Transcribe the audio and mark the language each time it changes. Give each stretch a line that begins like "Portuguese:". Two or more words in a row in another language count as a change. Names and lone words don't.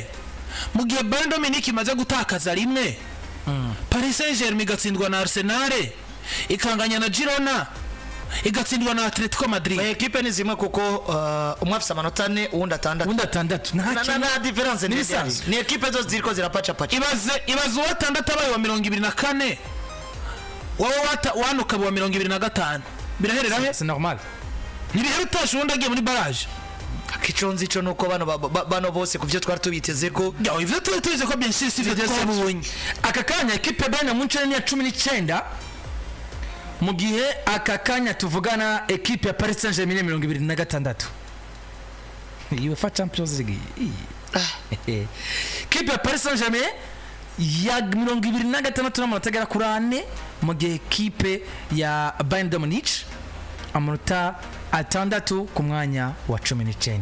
Rundi: Mu gihe Bayern Dominique imaze gutakaza rimwe, Paris Saint-Germain igatsindwa na Arsenal, ikanganya na Girona, igatsindwa na Atletico Madrid. Ekipe ni zimwe kuko umwe afite amanota 4 uwundi 6. Na difference ni ekipe zose ziriko zirapacha pacha. Ibaze uwa 6 abaye wa 24, wowe wanuka wa 25. Biraherera he?
French: C'est normal.
Rundi: Nibihera utashe uwundi agiye muri barrage. Kichonzi cyo nuko bano bose kuvyo twari tubiteze ko ivyo tubize ko
French: bien sûr
Rundi: sivyo twabonye. Akakanya ekipe Bayern Munchen ya 19 mu gihe akakanya tuvugana ekipe ya Paris Saint-Germain 26. UEFA Champions League. Ekipe ya Paris Saint-Germain ya 26 n'amatagara kurane mu gihe ekipe ya Bayern Dominique amanota 6 ku mwanya wa 19.